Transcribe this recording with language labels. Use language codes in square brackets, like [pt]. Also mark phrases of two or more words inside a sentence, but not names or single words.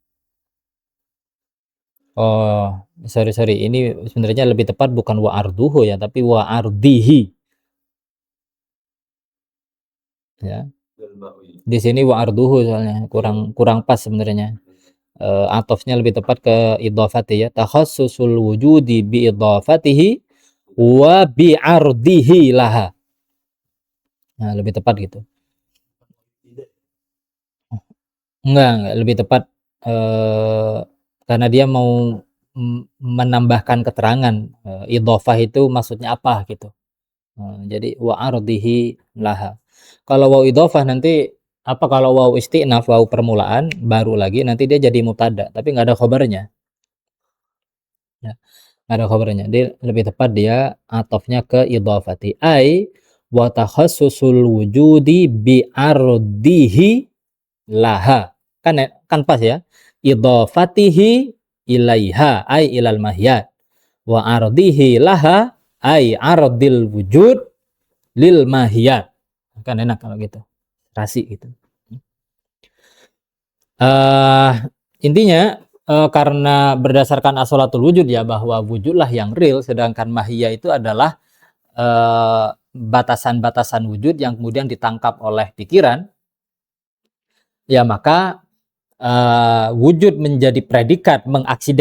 [id] sorry, ini sebenarnya lebih tepat bukan [ar] وعرضه [id] ya, tapi [ar] وعرضه [id] ya. Di sini [ar] وعرضه [id] soalnya kurang pas sebenarnya. Atofnya lebih tepat ke idhafati ya, [ar] تخصص الوجود بإضافته وبعرضه لها. [id] Nah, lebih tepat gitu. Enggak, lebih tepat, karena dia mau menambahkan keterangan, idhofah itu maksudnya apa gitu. Jadi [ar] وعرضه لها. [id] Kalau waw idhofah nanti apa, kalau [ar] واو استئناف, [id] waw permulaan baru lagi nanti dia jadi mubtada, tapi nggak ada khabarnya. Ya, nggak ada khabarnya. Dia lebih tepat dia atofnya ke idhofati. [ar] أي وتخصص الوجود بعرضه لها. [id] Kan pas ya. [ar] إضافته إليها أي إلى الماهيات. وعرضه لها أي عرض الوجود للماهيات. [id] Kan enak kalau gitu. Rasi gitu. Intinya karena berdasarkan [ar] أصالة الوجود [id] ya, bahwa wujudlah yang real, sedangkan mahiyah itu adalah batasan-batasan wujud yang kemudian ditangkap oleh pikiran, ya maka wujud menjadi predikat mengaksiden.